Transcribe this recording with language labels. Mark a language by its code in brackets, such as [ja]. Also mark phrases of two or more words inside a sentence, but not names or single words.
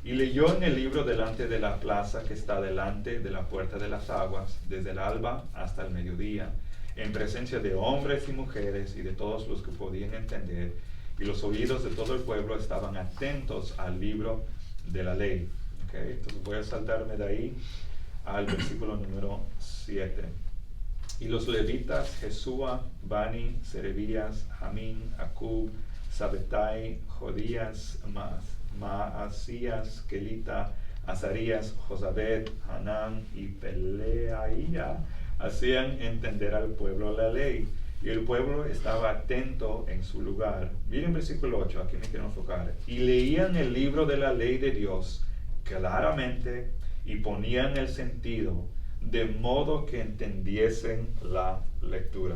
[es] y leyó en el libro delante de la plaza que está delante de la puerta de las aguas, desde el alba hasta el mediodía, en presencia de hombres y mujeres y de todos los que podían entender, y los oídos de todo el pueblo estaban atentos al libro de la ley. Okay, entonces voy a saltarme de ahí al versículo número 7. Y los levitas, Jesúa, Bani, Serebías, Jamín, Acub, Sabetai, Jodías, Maasías, Kelita, Azarías, Josabed, Hanán y Peleaía hacían entender al pueblo la ley. Y el pueblo estaba atento en su lugar. Miren versículo 8, aquí me quiero enfocar. Y leían el libro de la ley de Dios claramente y ponían el sentido, de modo que entendiesen la lectura.